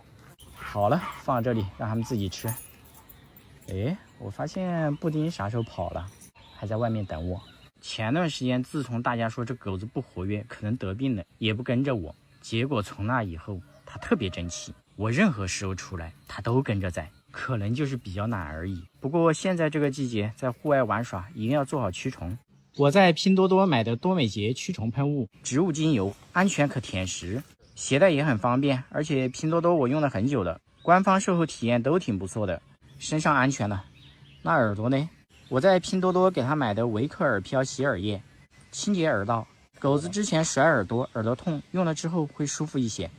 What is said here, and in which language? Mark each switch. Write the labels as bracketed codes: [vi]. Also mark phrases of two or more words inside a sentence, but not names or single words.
[zh] 好了，放這裡讓它們自己吃。哎，我發現布丁啥時候跑了，還在外面等我。前段時間自從大家說這狗子不活躍，可能得病了，也不跟着我，結果從那以後它特別爭氣，我任何時候出來它都跟着在。可能就是比較懶而已。不過現在這個季節在戶外玩耍，一定要做好驅蟲。我在拼多多買的多美潔驅蟲噴霧，植物精油，安全可舔食，攜帶也很方便。而且拼多多我用了很久了，官方售后體驗都挺不錯的，身上安全了。那耳朵呢？我在拼多多給它買的維克爾飄洗耳液，清潔耳道。狗子之前甩耳朵、耳朵痛，用了之后会舒服一些。